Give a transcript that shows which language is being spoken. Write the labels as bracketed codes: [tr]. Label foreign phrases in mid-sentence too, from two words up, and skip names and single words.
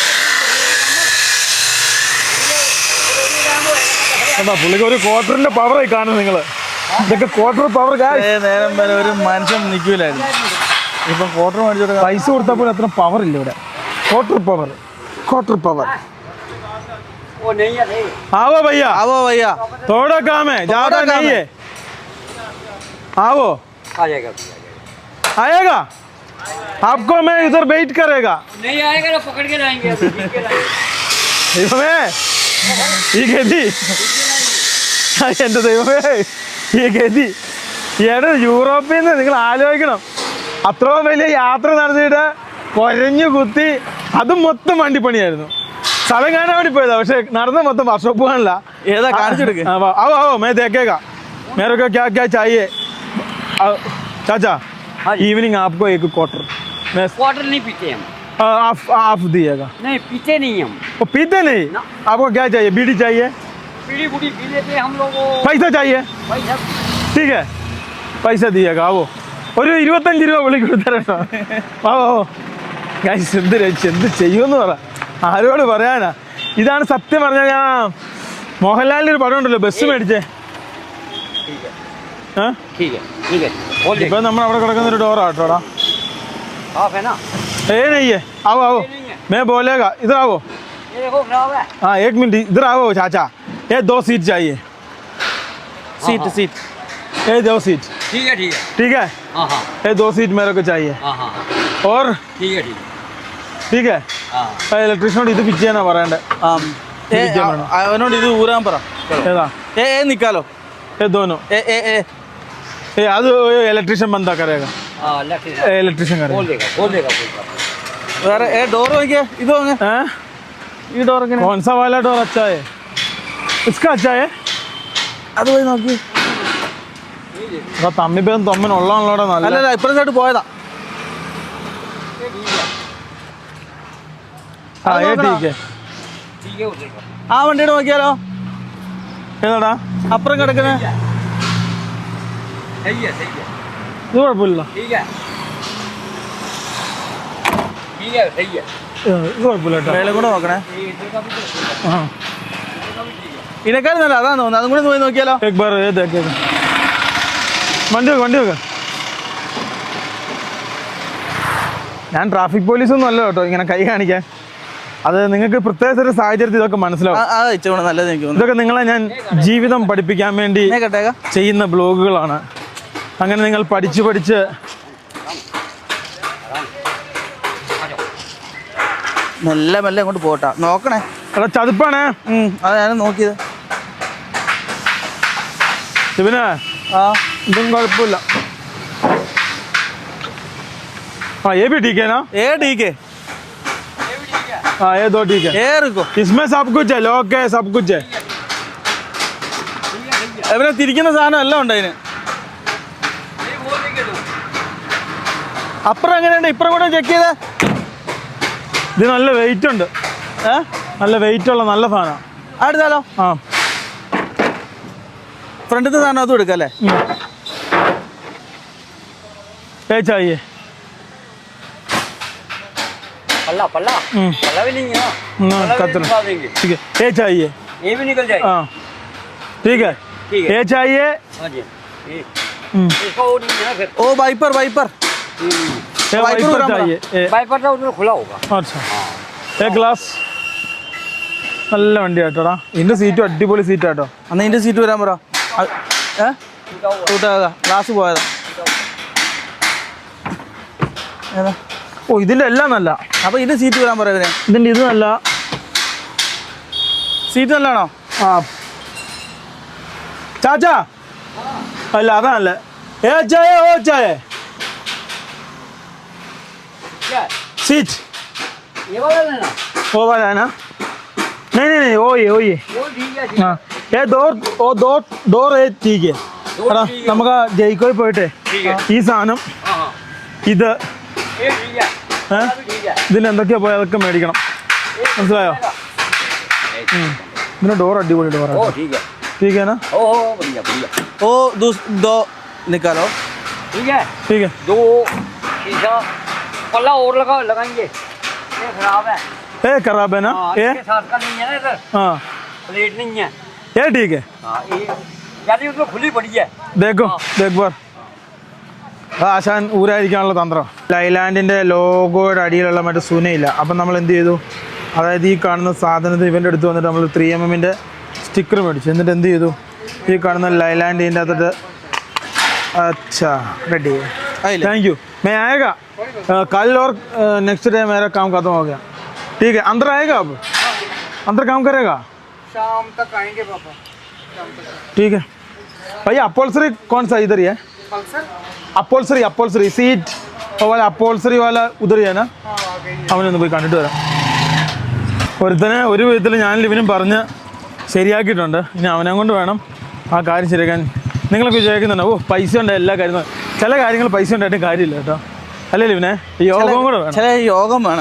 [ml] എന്താ പുള്ളിക്ക് ഒരു ക്വാർട്ടറിന്റെ പവറായി കാണും നിങ്ങൾ. ഇതൊക്കെ ക്വാർട്ടർ പവർ. നേരം വരെ ഒരു മനുഷ്യൻ നിൽക്കൂലായിരുന്നു, ഇപ്പം ക്വാർട്ടർ മേടിച്ചോട്ട് പൈസ കൊടുത്തപ്പോൾ അത്ര പവർ ഇല്ല ഇവിടെ. ക്വാർട്ടർ പവർ, ക്വാർട്ടർ പവർ. [hi] वो नहीं है नहीं आओ भैया, [ml] ആവോ വയ്യ. [hi] थोड़ा काम है, ज्यादा काम नहीं है। है. आओ, आ जाएगा आएगा आपको मैं इधर वेट करेगा. नहीं आएगा ना पकड़ के लाएंगे अभी खींच के लाएंगे [ml] ദൈവമേ ഈ ഗതി, എൻ്റെ ദൈവമേ ഈ ഗതി. ഈയിടെ യൂറോപ്പിൽ നിന്ന് നിങ്ങൾ ആലോചിക്കണം, അത്രയും വലിയ യാത്ര നടത്തിയിട്ട് കുരഞ്ഞു കുത്തി, അതും മൊത്തം വണ്ടിപ്പണിയായിരുന്നു. സ്ഥലം കാണാൻ വേണ്ടി പോയതാ, പക്ഷെ നടന്ന മൊത്തം വർക്ക്ഷോപ്പ് കാണില്ല. ഏതാ കാണിച്ചെടുക്ക്. [hi] आओ आओ मैं देखेगा मेरे को क्या क्या चाहिए. चाचा हाँ जी। इवनिंग आपको एक क्वार्टर मैं क्वार्टर नहीं पीते हम आप दिएगा. नहीं पीते नहीं हम वो पीते नहीं. ना। आपको क्या चाहिए? बीड़ी चाहिए? बीड़ी बूढ़ी पी लेते हम लोग वो पैसा चाहिए? पैसा ठीक है [ml] പൈസ दिएगा. ആവോ ഒരു 25 രൂപ വിളി കൊടുത്തരട്ടോ. ആവോ ഗൈസ്, എന്ത് ചെയ്യുമെന്ന് പറ, ആരോട് പറയാനാ. ഇതാണ് സത്യം പറഞ്ഞാൽ ഞാൻ മോഹൻലാലിൻ്റെ ഒരു പടം ഉണ്ടല്ലോ, ബസ് മേടിച്ചേ. [hi] ठीक है बोल दे [ml] ഇപ്പൊ നമ്മൾ അവിടെ കിടക്കുന്ന ഒരു ഡോറാട്ടോടാ. [hi] आप है ना [ml] ഏ നെയ്യേ [hi] आओ आओ मैं बोलेगा इधर आओ. ये देखो खराब है हाँ 1 मिनट इधर आओ चाचा. ये 2 सीट चाहिए. സീറ്റ് സീറ്റ് ये 2 सीट ठीक है ठीक है. हाँ हाँ ये 2 सीट मेरे को चाहिए. हाँ हाँ और ठीक है ठीक है. हाँ [ml] ഇലക്ട്രീഷ്യനോട് ഇത് ഫിറ്റ് ചെയ്യാനാ പറയണ്ടേ. അവനോട് ഇത് ഊരാൻ പറ. ഏതാ? നിക്കാലോ. [hi] ये दोनों ये आज इलेक्ट्रिशियन बंदा करेगा. हाँ लक्ष्य इलेक्ट्रिशियन बोल करेगा. देगा [ml] വേറെ ഡോർ നോക്കിയേ. ഇത് വാങ്ങ. [hi] हैं? [ml] ഈ ഡോർ എങ്ങനെ? [hi] कौन सा वाला डोर अच्छा है? इसका अच्छा है. [ml] അത് പോയി നോക്കി. തമ്മിപ്പം തൊമ്മനുള്ളതാണല്ലോടെ നല്ല. അല്ലല്ല ഇപ്പുറത്തെ സൈഡ് പോയതാ. [hi] हाँ ये ठीक है. ठीक है उसे [ml] ആ വണ്ടിയുടെ നോക്കിയാലോ. ഏതാടാ? അപ്പുറം കിടക്കുന്നേ. [hi] सही है [ml] ഇത് കുഴപ്പമില്ല. [hi] ठीक है सही है [ml] ഇത് കുഴപ്പമില്ല കേട്ടോ. മേലെ കൂടെ നോക്കണേ. [hi] ये इधर का भी तो हाँ [ml] ഇതിനേക്കാൾ നല്ല അതാ തോന്നുന്നത്. അതും കൂടെ പോയി നോക്കിയാലോ. [hi] एक बार ये देखेगा. [ml] വണ്ടി വെക്ക. ഞാൻ ട്രാഫിക് പോലീസൊന്നും അല്ല കേട്ടോ ഇങ്ങനെ കൈ കാണിക്കാൻ. അത് നിങ്ങൾക്ക് പ്രത്യേക ഒരു സാഹചര്യത്തിൽ ഇതൊക്കെ മനസ്സിലാവും. അതാ ഇച്ചിരി നല്ലത് എനിക്ക് തോന്നുന്നു. ഇതൊക്കെ നിങ്ങളെ ഞാൻ ജീവിതം പഠിപ്പിക്കാൻ വേണ്ടി കേട്ടേക്കാം. ചെയ്യുന്ന ബ്ലോഗുകളാണ്. അങ്ങനെ നിങ്ങൾ പഠിച്ച് മെല്ലെ മെല്ലെ അങ്ങോട്ട് പോട്ടാ. നോക്കണേ. എടാ ചതുപ്പാണേ. അത് ഞാൻ നോക്കിയത്. ശിവനെ ആ ഇതും കുഴപ്പമില്ല. [hi] हाँ ये भी ठीक है ना. ठीक है. हाँ ये 2 ठीक है. रुको. इसमें सब कुछ है, लॉक है, सब कुछ है. [ml] ഇവരെ തിരിക്കുന്ന സാധനം എല്ലാം ഉണ്ട് അതിന്. അപ്പുറം എങ്ങനെയുണ്ട്? ഇപ്പുറം കൂടെ ചെക്ക് ചെയ്തേ. ഇത് നല്ല വെയിറ്റ് ഉണ്ട്. നല്ല വെയിറ്റ് ഉള്ള നല്ല സാധനം. അടുത്താലോ. ആ ഫ്രണ്ടിലത്തെ സാധനം അതും എടുക്കാം അല്ലേ. [hi] ये चाहिए. पल्ला भी नहीं है पल्ला भी कतर निकाल देंगे ठीक है. ये चाहिए. ये भी निकल जाएगा हाँ ठीक है. ठीक है ये चाहिए. हाँ जी इसका वो नहीं है ना फिर [ml] ഓ വൈപ്പർ വൈപ്പർ. [hi] ये वाइपर वाइपर उड़ा चाहिए. वाइपर था उधर खुला होगा अच्छा ये [ml] ഗ്ലാസ് നല്ല വണ്ടി കേട്ടോടാ. ഇതിന്റെ സീറ്റും അടിപൊളി സീറ്റ് കേട്ടോ. അന്ന് ഇതിന്റെ സീറ്റ് വരാൻ പറ. ഗ്ലാസ് പോയതാ. ഏതാ? ഓ ഇതിന്റെ എല്ലാം നല്ല. അപ്പൊ ഇതിന്റെ സീറ്റ് വരാൻ പറയാ ഇവരെ. ഇതിന്റെ ഇത് നല്ല സീറ്റ് നല്ലതാണോ? ആ ചാച്ചാ അല്ല അതാ നല്ല. ഏ ചായ ഓ ചായ [hi] क्या सीट ये वाला लेना वो वाला है ना. नहीं वो ये वो ठीक है हाँ ये डोर है ठीक है. [ml] എടാ നമുക്ക് ജയിക്കോയിൽ പോയിട്ടെ ഈ സാധനം [hi] हाँ [ml] ഇത് [hi] ये ठीक है ठीक है [ml] ഇതിന് എന്തൊക്കെയാ പോയി അതൊക്കെ മേടിക്കണം. മനസ്സിലായോ? ഇതിന്റെ ഡോർ അടിപൊളി [hi] ओ [ml] ഡോറാണ്. [hi] ठीक है ठीक है ना. ओ बढ़िया बढ़िया [ml] ഓ ദോ നിക്കാലോ. [hi] ठीक है ठीक है. दो शीशा पल्ला और लगाएंगे ये खराब है ए खराब है ना हाँ, ये इसके साथ का नहीं है ना इधर हाँ प्लेट नहीं है ये ठीक है हाँ ये यानी उसमें खुली पड़ी है देखो देख बार [ml] ആശാൻ ഊരായിരിക്കാനുള്ള തന്ത്രം. ലൈലാൻഡിൻ്റെ ലോഗോയുടെ അടിയിലുള്ള മറ്റേ സുനയില്ല. അപ്പം നമ്മൾ എന്ത് ചെയ്തു, അതായത് ഈ കാണുന്ന സാധനത്തിൽ ഇവൻ്റെ അടുത്ത് വന്നിട്ട് നമ്മൾ 3mm സ്റ്റിക്കർ മേടിച്ചു. എന്നിട്ട് എന്ത് ചെയ്തു, ഈ കാണുന്ന ലൈലാൻഡിൻ്റെ അകത്തിട്ട് [hi] अच्छा रेडी है [en] thank you [hi] मैं आएगा कल और [en] next day [hi] मेरा काम खत्म हो गया ठीक है अंदर आएगा अब अंदर काम करेगा शाम तक आएंगे पापा ठीक है भैया अपॉल्सरी कौन सा इधर ही है अपॉल्सरी अपॉल्सरी सीट वाला अपॉल्सरी वाला उधर ही है ना [ml] അവനൊന്ന് പോയി കണ്ടിട്ട് വരാം. ഒരുത്തനെ ഒരു വിധത്തിൽ ഞാൻ ഇവനും പറഞ്ഞ് ശരിയാക്കിയിട്ടുണ്ട്. ഇനി അവനെ കൊണ്ട് വേണം ആ കാര്യം ശരിയാക്കാൻ. നിങ്ങളൊക്കെ വിചാരിക്കുന്നുണ്ടോ ഓ പൈസ ഉണ്ട് എല്ലാ കാര്യങ്ങളും, ചില കാര്യങ്ങൾ പൈസ ഉണ്ടായിട്ടും കാര്യമില്ല കേട്ടോ, അല്ലേ ഇവനെ ഈ യോഗം കൂടെ വേണം. ചില യോഗം വേണം.